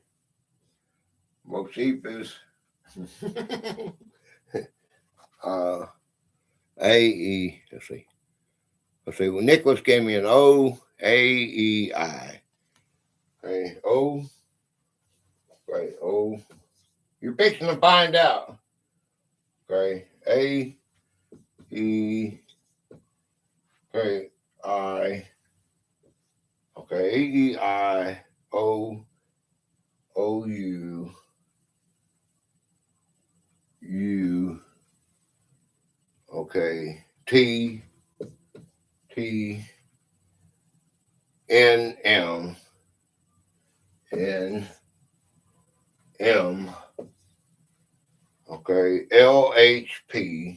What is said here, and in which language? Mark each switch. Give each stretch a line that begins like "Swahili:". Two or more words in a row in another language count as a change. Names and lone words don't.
English: Bocephus. AE. Let's see. Well, Nicholas gave me an OAEI. Okay, O. Okay, O. You're fixing to find out. Okay, A. E. Okay, I. Okay, AEI. O. OU. U. Okay. T. T. N. M. N. M. Okay. L. H. P.